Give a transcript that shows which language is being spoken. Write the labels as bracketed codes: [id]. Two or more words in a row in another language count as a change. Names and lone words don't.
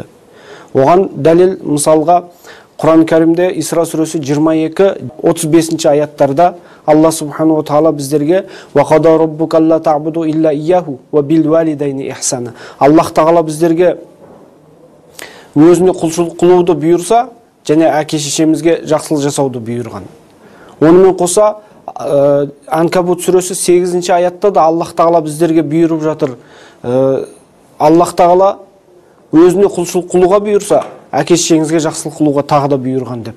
[kk] Оған дәлел мысалға Құран-ы Кәрімде Исра сүресі 22-35 аяттарда Алла Субхану Тағала біздерге [ar] «وقضى ربك ألا تعبدوا إلا إياه وبالوالدين إحسانا». [kk] Аллах Тағала біздерге өзіне құлшылық қылуды бұйырса, және әке-шешемізге жақсылық жасауды бұйырған. Онымен қоса Анкабут сүресі 8 аятта да Аллах Тағала біздерге бұйырып жатыр. Аллах Тағала өзіне құлшылық қылуға бұйырса, әке-шешеңізге жақсылық қылуға тағы да бұйырған деп.